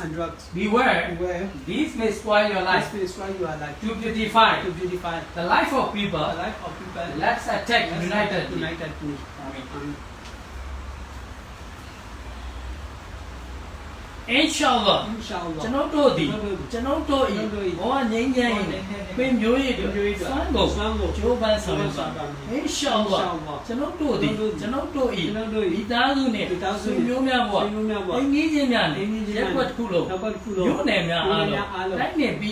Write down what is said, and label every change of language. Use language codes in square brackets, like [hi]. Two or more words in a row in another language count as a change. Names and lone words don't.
[en] Beware. These may spoil your life. To beautify the life of people, let's attack unitedly. [my] Inshallah, ကျွန်တော်တို့သည်ကျွန်တော်တို့၏ဘဝငြိမ်းချမ်းရေးပင်မျိုးရေးတို့စွမ်းကိုကြိုးပမ်းဆောင်ရွက်ပါ Inshallah ကျွန်တော်တို့သည်ကျွန်တော်တို့ ၏မိသားစုနှင့်ဆွေမျိုးများဘဝအင်းကြီးချင်းများနှင့်ရက်ွက်တစ်ခုလုံးမြို့နယ်များအားလုံးတိုင်းနယ်ပြည်